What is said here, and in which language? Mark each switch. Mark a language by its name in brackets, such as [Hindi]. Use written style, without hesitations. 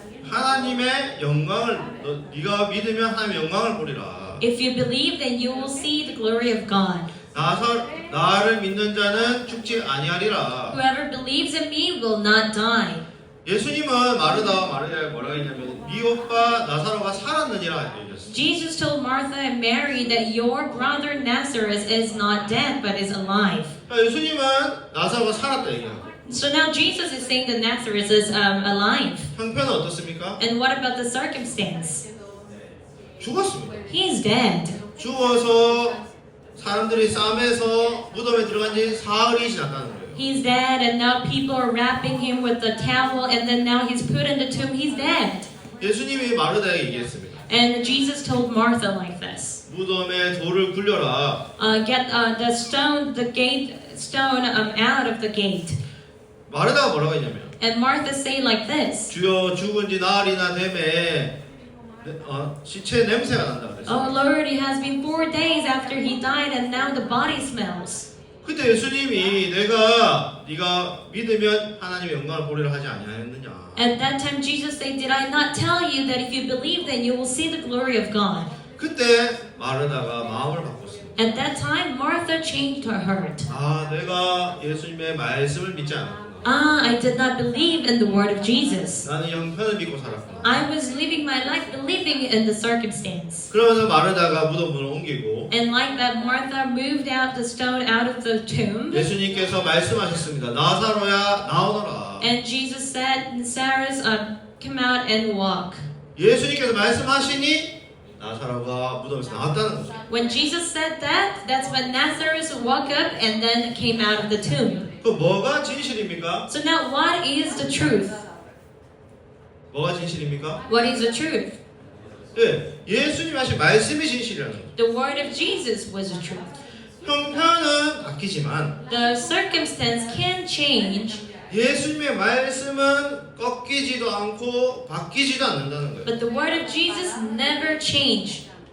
[Korean] 하나님의 영광을 네가 믿으면 하나님의 영광을 보리라. [English] If you believe, then you will see the glory of God. [Korean] 나를 믿는 자는 죽지 아니하리라. [English] Whoever believes in me will not die. [Korean] 예수님은 마르다와 마리아에 뭐라고 했냐면 네 오빠 나사로가 살았느니라 얘기했어요. [English] Jesus told Martha and Mary that your brother Lazarus is not dead but is alive. [Korean] 예수님은 나사로가 살았다 얘기해요. [English] So now Jesus is saying that Lazarus is alive. [Korean] 형편은 어떻습니까? [English] And what about the circumstance? [Korean] 죽었습니다. [English] He's dead. [Korean] 죽어서 사람들이 싸매서 무덤에 들어간 지 사흘이 지났다는 거예요. [English] He's dead, and now people are wrapping him with the towel, and then now he's put in the tomb. He's dead. [Korean] 예수님이 마르다에게 얘기했습니다. [English] And Jesus told Martha like this: [Korean] 무덤에 돌을 굴려라. [English] Get the gate stone out of the gate. [Korean] 마르다가 뭐라고 했냐면 [English] And Martha say like this: [Korean] 주여 죽은 지 나흘이나 되매 시체 냄새가 난다 그랬어요. [English] Oh Lord, it has been 4 days after he died, and now the body smells. [Korean] 그때 예수님이 네가 믿으면 하나님의 영광을 보리라 하지 아니하였느냐. [English] At that time, Jesus said, "Did I not tell you that if you believe, then you will see the glory of God?" [Korean] 그때 마르다가 마음을 바꿨습니다. [English] At that time, Martha changed her heart. [Korean] 내가 예수님의 말씀을 믿지 않았구나. [English] I did not believe in the word of Jesus. [Korean] 나는 형편을 믿고 살았구나. [English] I was living my life believing in the circumstance. [Korean] 그러면서 마르다가 무덤으로 옮기고 [English] And like that, Martha moved out the stone out of the tomb. [Korean] 예수님께서 말씀하셨습니다. 나사로야 나오너라. [English] And Jesus said, Lazarus, come out and walk. [Korean] 예수님께서 말씀하시니 나사로가 무덤에서 나왔다는 거죠. [English] When Jesus said that, that's when Lazarus woke up and then came out of the tomb. [Korean] 그 뭐가 진실입니까? [English] So now what is the truth? [Korean] 뭐가 진실입니까? [English] What is the truth? [Korean] 예수님 하신 말씀이 진실이라는 거죠. [English] The word of Jesus was the truth. [Korean] 형편은 바뀌지만 [English] The circumstance can change, [Korean] 예수님의 말씀은 꺾이지도 않고 바뀌지도 않는다는 거예요. [English] but the word of Jesus never change